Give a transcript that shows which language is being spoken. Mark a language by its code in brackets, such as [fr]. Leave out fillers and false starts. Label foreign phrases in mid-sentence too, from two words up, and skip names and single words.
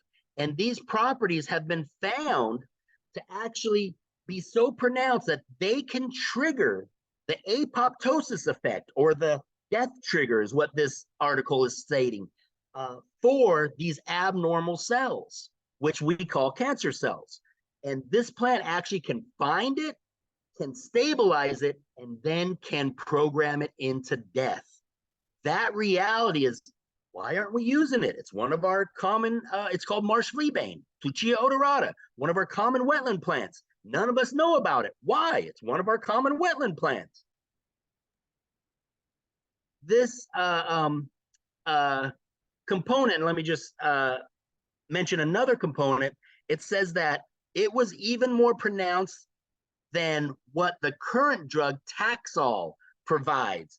[en] And these properties have been found to actually be so pronounced that they can trigger the apoptosis effect, or the death trigger is what this article is stating, for these abnormal cells, which we call cancer cells. And this plant actually can find it, can stabilize it, and then can program it into death. That reality is, why aren't we using it? It's one of our common, it's called marsh fleabane, Pluchia odorata, one of our common wetland plants. None of us know about it. Why? It's one of our common wetland plants. This component, let me just mention another component. It says that it was even more pronounced than what the current drug Taxol provides.